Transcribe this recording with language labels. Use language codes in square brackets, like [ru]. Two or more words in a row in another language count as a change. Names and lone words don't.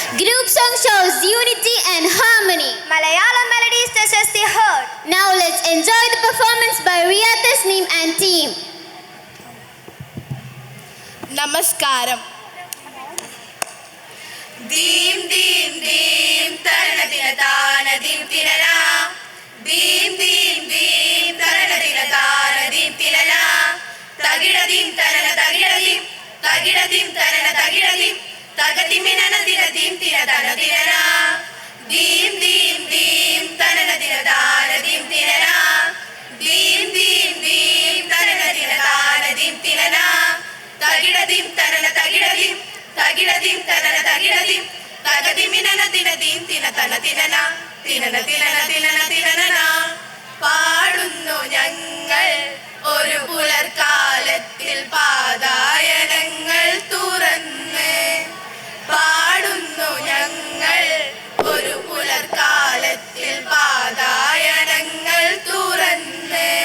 [en] Group song shows unity and harmony. Malayalam melodies touches the heart. Now let's enjoy the performance by Riya Tasneem and team. Namaskaram. Deem deem deem tarana dina tana deem tinana. Deem deem deem tarana dina tana deem tinana. Tagida deem tarana tagida deem. Tagida deem tarana tagida deem. Tagadi minana dina deem tina tana tinana. Deem deem deem tarana dina tana deem tinana. Deem deem deem tarana dina tana deem tinana. Tagida deem tarana tagida deem. Tagida deem tarana tagida deem. Tagadi minana dina deem tina tana tinana. Tinana tinana tinana tinana. [ml] പാടുന്നു ഞങ്ങൾ ഒരു പുലർക്കാലത്തിൽ പാതായനങ്ങൾ തുറന്ന്. പാടുന്നു ഞങ്ങൾ ഒരു പുലർക്കാലത്തിൽ പാതായനങ്ങൾ തുറന്ന്.